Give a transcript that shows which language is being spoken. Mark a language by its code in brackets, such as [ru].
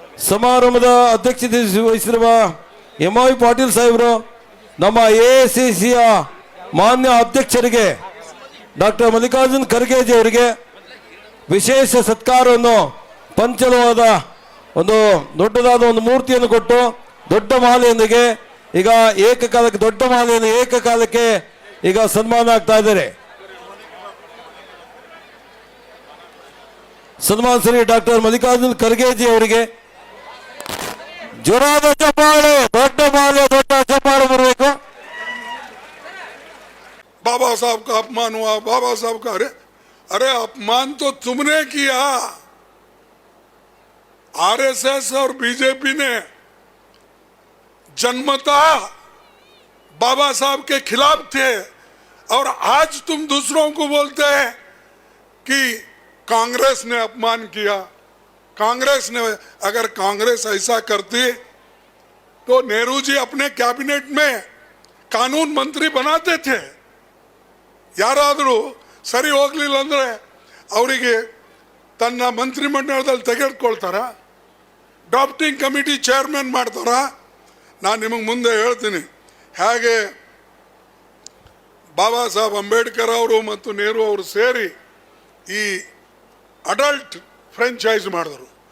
[kn] ಸಮಾರಂಭದ ಅಧ್ಯಕ್ಷತೆ ವಹಿಸಿರುವ MOI ಪಾಟೀಲ್ ಸಾಹೇಬರು ನಮ್ಮ AICCಯ ಮಾನ್ಯ ಅಧ್ಯಕ್ಷರಿಗೆ ಡಾಕ್ಟರ್ ಮಲ್ಲಿಕಾರ್ಜುನ್ ಖರ್ಗೆಜಿ ಅವರಿಗೆ ವಿಶೇಷ ಸತ್ಕಾರವನ್ನು ಪಂಚಲವಾದ ಒಂದು ದೊಡ್ಡದಾದ ಒಂದು ಮೂರ್ತಿಯನ್ನು ಕೊಟ್ಟು ದೊಡ್ಡ ಮಾಲೆಯೊಂದಿಗೆ ಈಗ ಏಕಕಾಲಕ್ಕೆ ದೊಡ್ಡ ಮಾಲೆಯನ್ನು ಏಕಕಾಲಕ್ಕೆ ಈಗ ಸನ್ಮಾನ ಆಗ್ತಾ ಇದ್ದಾರೆ. ಸನ್ಮಾನ ಶ್ರೀ ಡಾಕ್ಟರ್ ಮಲ್ಲಿಕಾರ್ಜುನ್ ಖರ್ಗೆಜಿ ಅವರಿಗೆ ಜೋರಾದ ಚಪ್ಪಾಳೆ, ದೊಡ್ಡ ಮಾಲೆ, ದೊಡ್ಡ ಚಪ್ಪಾಳೆ ಬರಬೇಕು. [hi] बाबा साहब का अपमान हुआ, बाबा साहब का अरे अपमान तो तुमने किया। आरएसएस और बीजेपी ने जन्मता बाबा साहब के खिलाफ थे और आज तुम दूसरों को बोलते हैं कि कांग्रेस ने अपमान किया। कांग्रेस ने, अगर कांग्रेस ऐसा करती तो नेहरू जी अपने कैबिनेट में कानून मंत्री बनाते थे. [kn] ಯಾರಾದರೂ ಸರಿ ಹೋಗಲಿಲ್ಲ ಅಂದರೆ ಅವರಿಗೆ ತನ್ನ ಮಂತ್ರಿಮಂಡಲದಲ್ಲಿ ತೆಗೆದುಕೊಳ್ತಾರ, ಡ್ರಾಫ್ಟಿಂಗ್ ಕಮಿಟಿ ಚೇರ್ಮನ್ ಮಾಡ್ತಾರ. ನಾನು ನಿಮಗೆ ಮುಂದೆ ಹೇಳ್ತೀನಿ ಹೇಗೆ ಬಾಬಾ ಸಾಹೇಬ್ ಅಂಬೇಡ್ಕರ್ ಅವರು ಮತ್ತು ನೆಹರು ಅವರು ಸೇರಿ ಈ ಅಡಲ್ಟ್ ಫ್ರೆಂಚೈಸ್ ಮಾಡಿದ್ರು.